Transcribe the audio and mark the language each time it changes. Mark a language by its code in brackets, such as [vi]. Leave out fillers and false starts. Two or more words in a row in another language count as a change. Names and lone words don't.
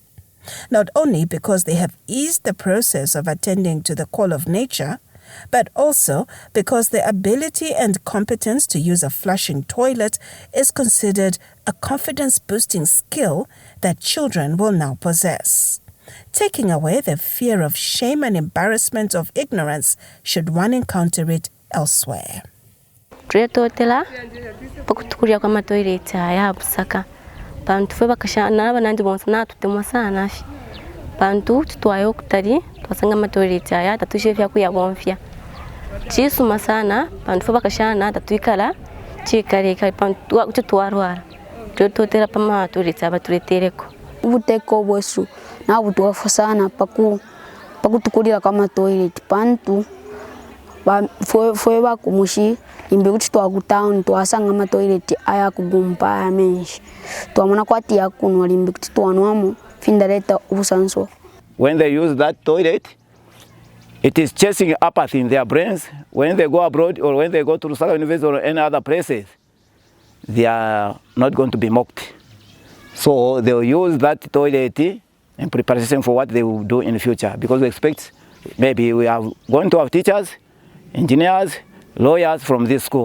[en] Not only because they have eased the process of attending to the call of nature, but also because the ability and competence to use a flushing toilet is considered a confidence-boosting skill that children will now possess, taking away the fear of shame and embarrassment of ignorance should one encounter it elsewhere. [bem] Pantu fwe bakashana banandi bonsana tutemwa sana afi pantu tutwayo kutari twasanga matoileti aya tatushe vya kuyabonfya chisuma sana pantu fwe bakashana tatuikala chikare kai pantu tutwarwara tutotera pama toileti abatuletereko ubuteko bwesu na butuwafu sana pakutukulira kama toileti pantu fwe bakumushi imbe kuti twakutown twasanga ma toilet aya kugumpa menshi twamona kwati yakuno limbe kuti twanwamo findareta ubusanso. [en] When they use that toilet, it is chasing apathy in their brains. When they go abroad or when they go to Lusaka University or any other places, they are not going to be mocked. So they will use that toilet in preparation for what they will do in the future, because we expect maybe we are going to have teachers, engineers, lawyers from this school.